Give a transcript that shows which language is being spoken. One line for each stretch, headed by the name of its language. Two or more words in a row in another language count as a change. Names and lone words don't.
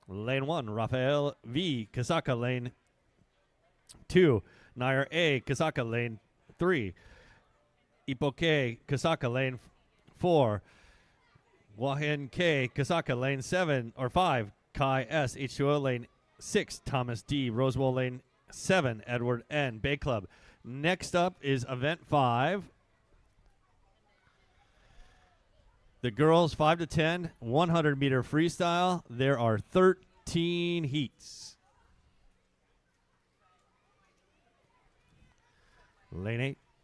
English: Lane 1, Rafael V. Kasaka. Lane 2, Nair A. Kasaka. Lane 3, Ipoke Kasaka. Lane 4, Wahin K. Kasaka. Lane 7 or 5, Kai S. H2O. Lane 6, Thomas D. Rosewell. Lane 7, Edward N. Bay Club. Next up is Event 5. The girls 5 to 10, 100-meter freestyle. There are 13 heats. Lane 8.